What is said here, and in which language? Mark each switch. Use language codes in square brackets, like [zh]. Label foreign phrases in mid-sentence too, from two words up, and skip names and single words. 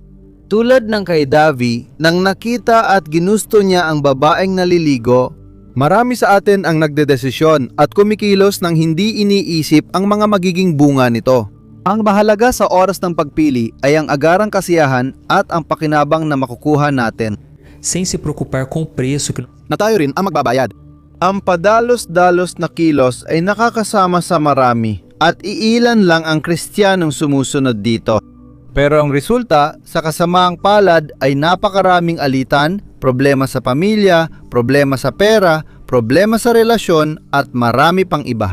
[tl] Tulad ng kay Davi, nang nakita at ginusto niya ang babaeng naliligo, marami sa atin ang nagdedesisyon at kumikilos nang hindi iniisip ang mga magiging bunga nito. Ang mahalaga sa oras ng pagpili ay ang agarang kasiyahan at ang pakinabang na makukuha natin. [pt] Sem se preocupar com o preço [tl] na tayo rin ang magbabayad. Ang padalos-dalos na kilos ay nakakasama sa marami at iilan lang ang Kristiyanong sumusunod dito. Pero ang resulta sa kasamaang palad ay napakaraming alitan, problema sa pamilya, problema sa pera, problema sa relasyon at marami pang iba.